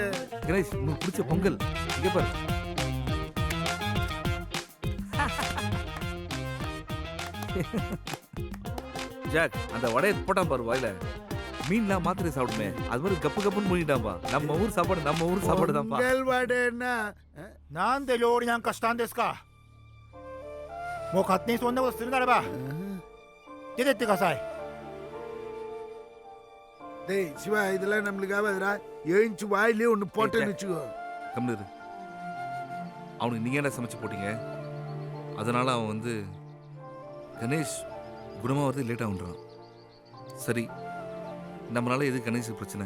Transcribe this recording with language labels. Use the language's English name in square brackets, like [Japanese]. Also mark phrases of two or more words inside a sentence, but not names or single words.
[Tamil] கணேஷ் உனக்கு பிடிச்ச பொங்கல் இங்க பாரு. ஜாக் அந்த வடையை போட்டான் பாரு வாயில. மீன்லாம் மாத்திரை சாப்பிடுமே அது மாதிரி கப்பு கப்புன்னு மூடிட்டான்பா. நம்ம ஊர் சாப்பாடு தான்ப்பா. பொங்கல் வடைன்னா [Japanese] なんで料理なんかしたんですか。もう勝手にそんなことするならば出てってください。 [Tamil] டேய் சிவா இதெல்லாம் நம்மளுக்கு ஆகாதுடா. எழுந்து வாயிலே ஒன்று போட்டேன்னு வச்சுக்கோ. கம்மிரு. அவனுக்கு நீங்க என்ன சமைச்சு போட்டீங்க? அதனால அவன் வந்து கணேஷ் குணமா வரது லேட் ஆகுன்றான். சரி நம்மளால எது கணேஷுக்கு பிரச்சனை?